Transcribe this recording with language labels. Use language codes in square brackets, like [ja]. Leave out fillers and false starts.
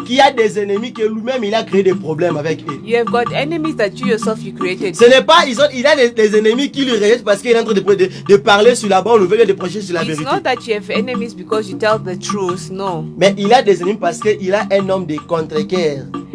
[fr] qui a des ennemis que lui-même il a créé des problèmes avec eux. [en] You have got enemies that you yourself you created. [fr] Ce n'est pas, il a des ennemis qui lui rejettent parce qu'il est en train de parler sur la bonne nouvelle et de prêcher sur la [en] It's [fr] vérité. [en] not that you have enemies because you tell the truth, no. [fr] Mais il a des ennemis parce qu'il a un homme de contre-cœur.